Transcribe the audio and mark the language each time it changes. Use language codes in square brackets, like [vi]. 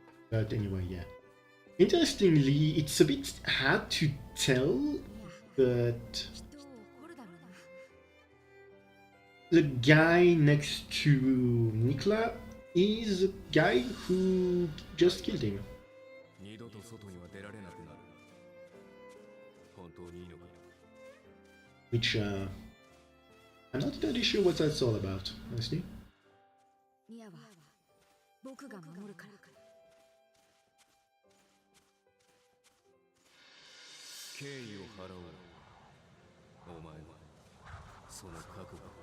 [en] But anyway, yeah. Interestingly, it's a bit hard to tell, but [ja] きっと怒るだろうな。 [en] the guy next to Nikla is the guy who just killed him. [ja] 二度と外には出られなくなる。本当にいいのか？ [en] Which, I'm not entirely sure what that's all about, honestly. [ja] ミアは僕が守るから。敬意を払おう。お前はその覚悟。